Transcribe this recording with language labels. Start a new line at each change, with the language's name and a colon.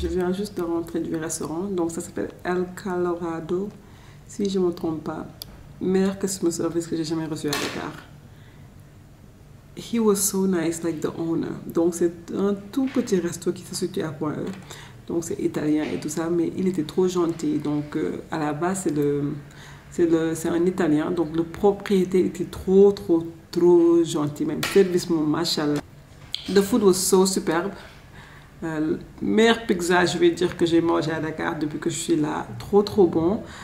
French: Juste de rentrer du restaurant, donc ça s'appelle El Colorado, si je ne me trompe pas. Meilleur customer service que j'ai jamais reçu à Dakar.
English: He was so nice, like the owner.
French: Donc c'est un tout petit resto qui se situe à Point E. Donc c'est italien et tout ça, mais il était trop gentil. Donc à la base c'est un italien, donc le propriétaire était trop gentil, même service machallah.
English: The food was so superbe.
French: Meilleure pizza, je vais dire, que j'ai mangé à Dakar depuis que je suis là. Trop bon.